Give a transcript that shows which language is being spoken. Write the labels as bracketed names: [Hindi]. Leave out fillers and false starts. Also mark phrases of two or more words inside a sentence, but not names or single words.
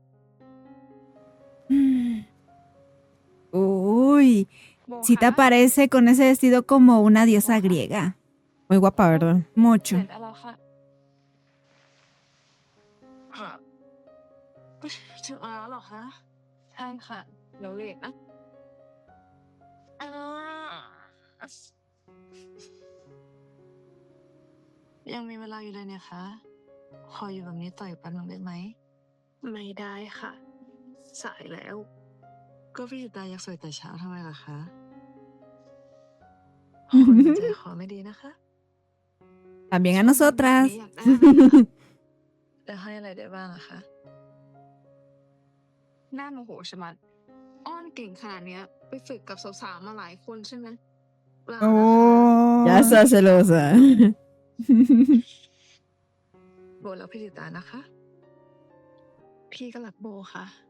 [Spanish] Uy, si te aparece con ese vestido como una diosa griega. Muy guapa, ¿verdad? [Thai] เส [Spanish] Mucho. [Thai] ร็จแล้วค่ะถึงแล้วเหรอคะ ใช่ค่ะ เดี๋ยวเรียกนะยังมีเวลาอยู่เลยเนี่ยคะขออยู่แบบนี้ต่ออีกแป๊บนึงได้ไหม ไม่ได้ค่ะ สายแล้ว ก็พี่ตาอยากสวยแต่เช้าทำไมล่ะคะคนใจคอไม่ดีนะคะ [Spanish] También a nosotras. [Thai] อยากได้จะให้อะไรได้บ้างอะคะน่าโมโหใช่ไหมอ้อนเก่งขนาดเนี้ย ไปฝึกกับสาวๆมาหลายคนใช่ไหมเปล่า [Spanish] Oh. Ya está celosa. [Thai] โบแล้วพี่ติตานะคะ พี่ก็รักโบค่ะ